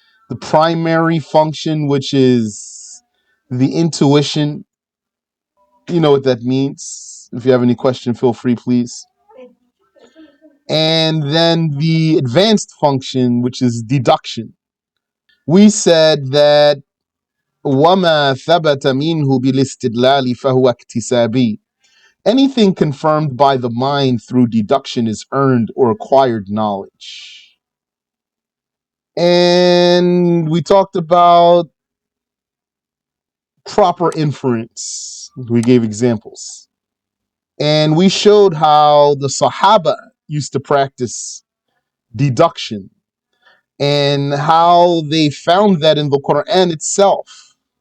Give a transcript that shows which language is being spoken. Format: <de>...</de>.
<en>The primary function, which is the intuition. You know what that means. If you have any question, feel free, please. And then the advanced function, which is deduction. We said that</en> <ar>وَمَا ثَبَتَ مِنْهُ بِالِاسْتِدْلَالِ فَهُوَ اكْتِسَابِي.</ar> <en>Anything confirmed by the mind through deduction is earned or acquired knowledge. And we talked about proper inference. We gave examples. And we showed how the Sahaba used to practice deduction and how they found that in the Quran itself.</en>